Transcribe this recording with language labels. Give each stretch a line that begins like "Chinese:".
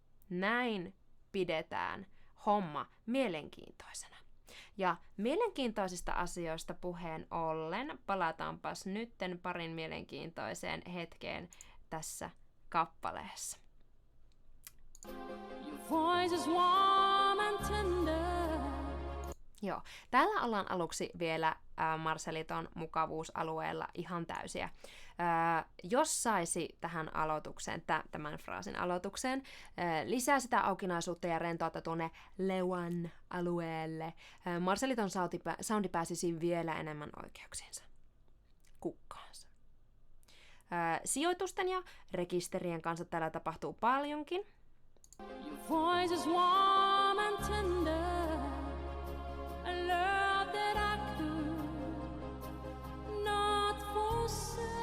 Finnish: Näin pidetään homma mielenkiintoisena. Ja mielenkiintoisista asioista puheen ollen, palataanpas nytten parin mielenkiintoiseen hetkeen tässä kappaleessa.
English: Your voice is warm and tender.
Finnish: Joo, täällä ollaan aluksi vielä Marceliton mukavuusalueella ihan täysiä. Jos saisi tähän aloitukseen, tämän fraasin aloitukseen, lisää sitä aukinaisuutta ja rentoutta tuonne leuan alueelle, Marceliton soundi pääsisi vielä enemmän oikeuksiinsa. Kukkaansa. Sijoitusten ja rekisterien kanssa täällä tapahtuu paljonkin.
English: Your voice is warm and tender. A love that I could not forsake.